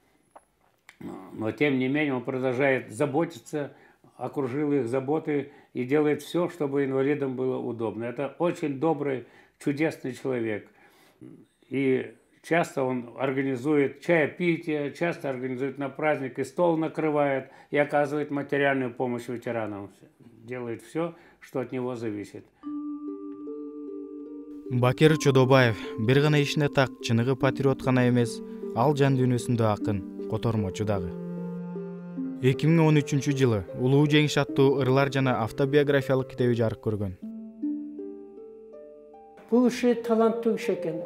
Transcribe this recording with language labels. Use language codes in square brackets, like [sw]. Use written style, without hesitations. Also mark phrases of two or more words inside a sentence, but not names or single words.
[ru] Но тем не менее он продолжает заботиться, окружил их заботой и делает все, чтобы инвалидам было удобно. Это очень добрый, чудесный человек. И часто он организует чаепитие, часто организует на праздник и стол накрывает, и оказывает материальную помощь ветеранам. Делает все, что от него зависит. [ky] Бакир Чодобаев бир гана ишине так, чыныгы патриот гана эмес, ал жан дүйнөсүндө акын, котормочу дагы. 2013-жылы Улуу жеңиш аттуу ырлар жана автобиографиялык китеби жарык көргөн. Бул киши таланттуу киши экен.